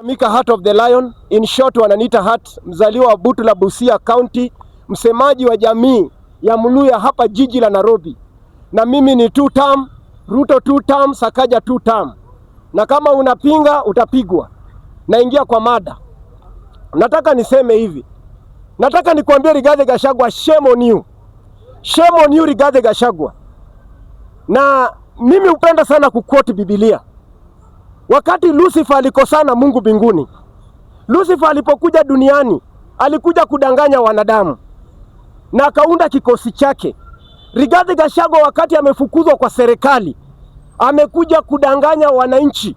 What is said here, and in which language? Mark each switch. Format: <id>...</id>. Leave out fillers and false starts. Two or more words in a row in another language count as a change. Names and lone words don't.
<sw>Mika Heart of the Lion,</sw> <en>in short</en> <sw>wananiita Heart, mzaliwa wa Butula, Busia County, msemaji wa jamii ya Muluya hapa jiji la Nairobi. Na mimi ni 2 term, Ruto 2 term, Sakaja 2 term. Na kama unapinga utapigwa. Naingia kwa mada. Nataka niseme hivi. Nataka nikuambie Rigathi Gachagua,</sw> <en>shame on you. Shame on you Rigathi Gachagua.</en> <sw>Na mimi hupenda sana kuquote Biblia. Wakati Lucifer alikosana Mungu mbinguni, Lucifer alipokuja duniani alikuja kudanganya wanadamu na akaunda kikosi chake. Rigathi Gachagua wakati amefukuzwa kwa serikali amekuja kudanganya wananchi.</sw>